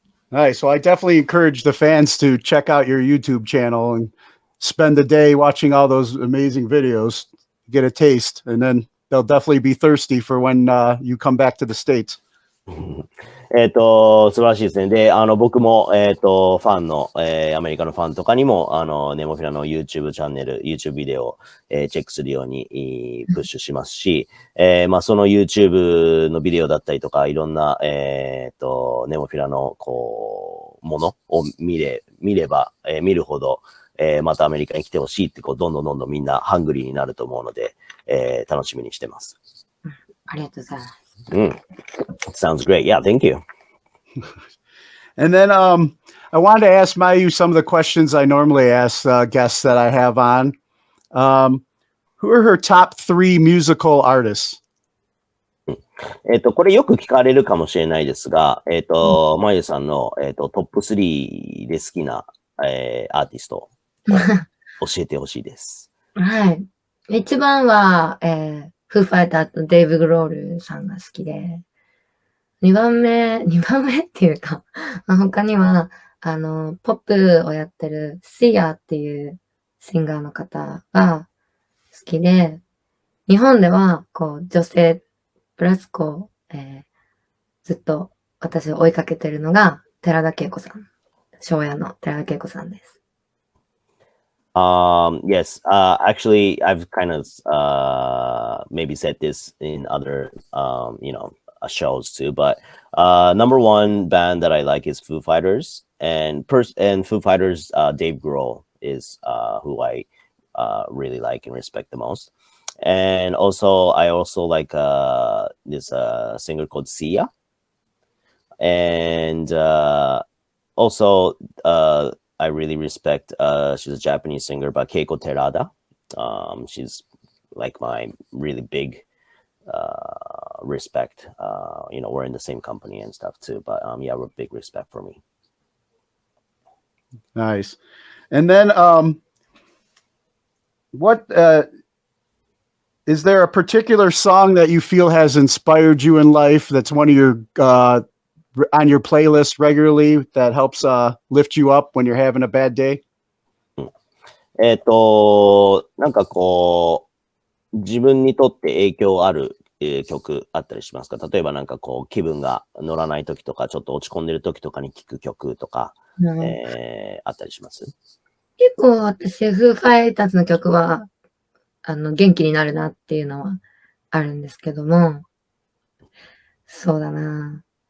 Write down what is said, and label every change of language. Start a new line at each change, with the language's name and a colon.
English: Nice. So I definitely encourage the fans to check out your YouTube channel and spend the day watching all those amazing videos, get a taste, and then they'll definitely be thirsty for when you come back to the States.
Japanese: 素晴らしいですね。で、僕も、ファンの、アメリカのファンとかにも、ネモフィラの YouTube チャンネル、YouTube ビデオを、チェックするように、プッシュしますし、その YouTube のビデオだったりとか、いろんな、ネモフィラの、ものを見れば、見るほど、またアメリカに来てほしいって、どんどんみんなハングリーになると思うので、楽しみにしてます。ありがとうございます。
English: Sounds great. Yeah, thank you. And then I wanted to ask Mayu some of the questions I normally ask guests that I have on. Who are her top 3 musical artists?
Japanese: これよく聞かれるかもしれないですが、まゆさんの、トップ3で好きな、アーティストを教えてほしいです。はい。一番は、フーファイターとデイブ・グロールさんが好きで、2番目っていうか、他には、ポップをやってるシアっていうシンガーの方が好きで、日本では、女性プラスずっと私を追いかけてるのが、寺田恵子さん。昭夜の寺田恵子さんです。
English: Yes, actually, I've kind of maybe said this in other, shows too, but number one band that I like is Foo Fighters, and Foo Fighters, Dave Grohl is who I really like and respect the most. And I also like this singer called Sia, and also I really respect, she's a Japanese singer, but Keiko Terada. She's like my really big respect. We're in the same company and stuff too, but yeah, we're big respect for me. Nice. And then what is there a particular song that you feel has inspired you in life that's one of your on your playlist regularly that helps lift you up when you're having a bad day?
Japanese: なんか自分にとって影響ある曲あったりしますか？例えばなんか気分が乗らない時とか、ちょっと落ち込んでる時とかに聴く曲とか、あったりします？結構私、フーファイターズの曲は、元気になるなっていうのはあるんですけども、そうだな。